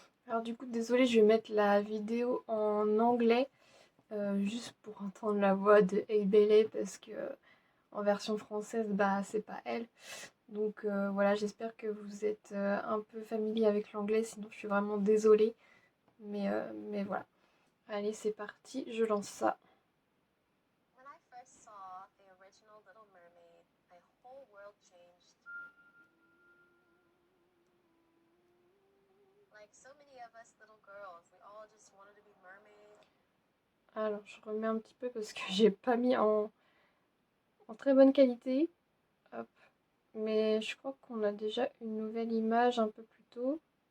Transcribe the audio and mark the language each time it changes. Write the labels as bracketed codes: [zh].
[fr] Alors du coup, désolée, je vais mettre la vidéo en anglais, juste pour entendre la voix de Hey Bailey, parce que en version française, bah c'est pas elle. Donc voilà, j'espère que vous êtes un peu familier avec l'anglais, sinon je suis vraiment désolée. Mais voilà. Allez, c'est parti, je lance ça. [en] When I first saw the original Little Mermaid, my whole world changed. Like so many of us little girls, we all just wanted to be mermaids. [fr] Alors, je remets un petit peu parce que j'ai pas mis en très bonne qualité. Hop. Mais je crois qu'on a déjà une nouvelle image un peu plus tôt.